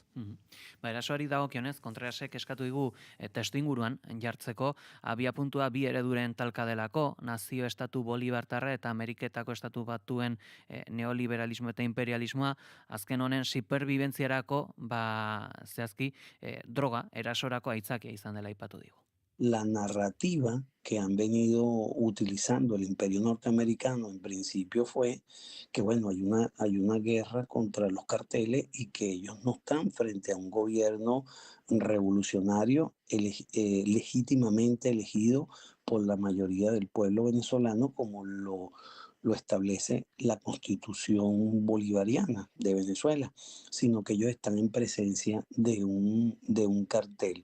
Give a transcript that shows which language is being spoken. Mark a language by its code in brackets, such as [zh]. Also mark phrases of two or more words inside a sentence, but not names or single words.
[eu] Erasoari dagokionez, Kontrarasek eskatu digu testuinguruan jartzeko abiapuntua bi ereduren talka delako, nazio estatu bolibartarra eta Ameriketako estatu batuen neoliberalismo eta imperialismoa, azken honen superbibentziarako, zehazki, droga erasorako aitzakia izan dela aipatu digu. [es] La narrativa que han venido utilizando el imperio norteamericano en principio fue que, hay una guerra contra los carteles y que ellos no están frente a un gobierno revolucionario legítimamente elegido por la mayoría del pueblo venezolano como lo establece la Constitución bolivariana de Venezuela, sino que ellos están en presencia de un cartel.